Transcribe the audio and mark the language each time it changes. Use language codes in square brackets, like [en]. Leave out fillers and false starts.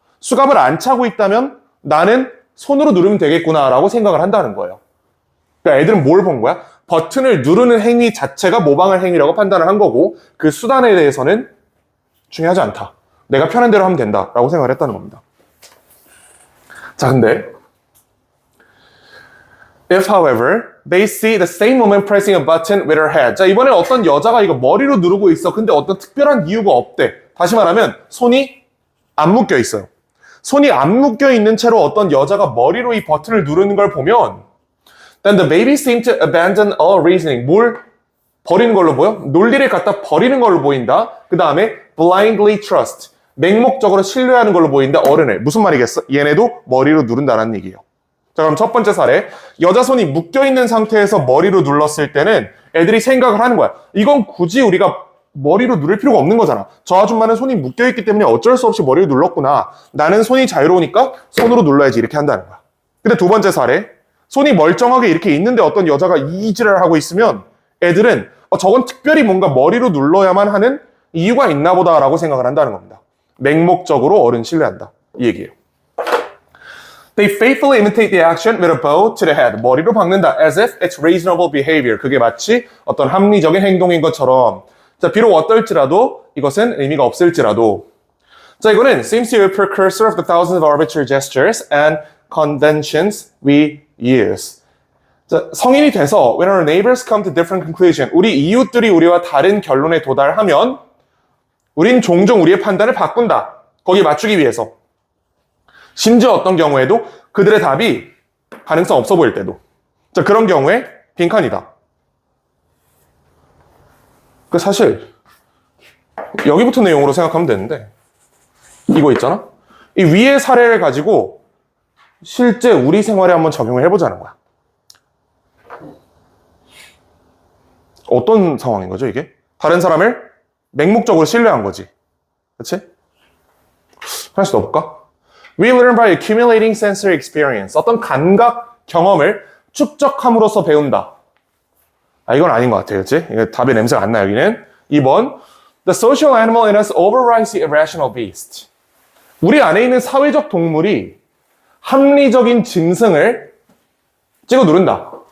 [ko] 수갑을 안 차고 있다면 나는 손으로 누르면 되겠구나라고 생각을 한다는 거예요. 그러니까 애들은 뭘 본 거야? 버튼을 누르는 행위 자체가 모방할 행위라고 판단을 한 거고 그 수단에 대해서는 중요하지 않다. 내가 편한 대로 하면 된다라고 생각을 했다는 겁니다. 자, 근데 [en] If, however, they see the same woman pressing a button with her head. [ko] 자, 이번에 어떤 여자가 이거 머리로 누르고 있어. 근데 어떤 특별한 이유가 없대. 다시 말하면 손이 안 묶여 있어요. 손이 안 묶여 있는 채로 어떤 여자가 머리로 이 버튼을 누르는 걸 보면 [en] Then the baby seemed to abandon all reasoning. [ko] 뭘 버리는 걸로 보여? 논리를 갖다 버리는 걸로 보인다. 그 다음에 [en] blindly trust. [ko] 맹목적으로 신뢰하는 걸로 보이는데 어른을. 무슨 말이겠어? 얘네도 머리로 누른다는 얘기예요. 자, 그럼 첫 번째 사례. 여자 손이 묶여있는 상태에서 머리로 눌렀을 때는 애들이 생각을 하는 거야. 이건 굳이 우리가 머리로 누를 필요가 없는 거잖아. 저 아줌마는 손이 묶여있기 때문에 어쩔 수 없이 머리를 눌렀구나. 나는 손이 자유로우니까 손으로 눌러야지 이렇게 한다는 거야. 근데 두 번째 사례. 손이 멀쩡하게 이렇게 있는데 어떤 여자가 이질을 하고 있으면 애들은 저건 특별히 뭔가 머리로 눌러야만 하는 이유가 있나 보다라고 생각을 한다는 겁니다. 맹목적으로 어른 신뢰한다. 이 얘기예요. [en] They faithfully imitate the action with a bow to the head. [ko] 머리로 박는다. [en] As if it's reasonable behavior. [ko] 그게 마치 어떤 합리적인 행동인 것처럼. 자, 비록 어떨지라도 이것은 의미가 없을지라도. 자, 이거는 [en] seems to be a precursor of the thousands of arbitrary gestures and conventions we use. [ko] 자, 성인이 돼서 [en] when our neighbors come to different conclusion. [ko] 우리 이웃들이 우리와 다른 결론에 도달하면 우린 종종 우리의 판단을 바꾼다. 거기에 맞추기 위해서. 심지어 어떤 경우에도 그들의 답이 가능성 없어 보일 때도. 자, 그런 경우에 빈칸이다. 그 사실 여기부터 내용으로 생각하면 되는데 이거 있잖아? 이 위의 사례를 가지고 실제 우리 생활에 한번 적용을 해보자는 거야. 어떤 상황인 거죠, 이게? 다른 사람을 맹목적으로 신뢰한 거지. 그치? 하나씩 더 볼까? [en] We learn by accumulating sensory experience. [ko] 어떤 감각 경험을 축적함으로써 배운다. 아, 이건 아닌 것 같아요. 그치? 이게 답의 냄새가 안 나, 여기는. [en] 2번. The social animal in us overrides the irrational beast. [ko] 우리 안에 있는 사회적 동물이 합리적인 짐승을 찍어 누른다.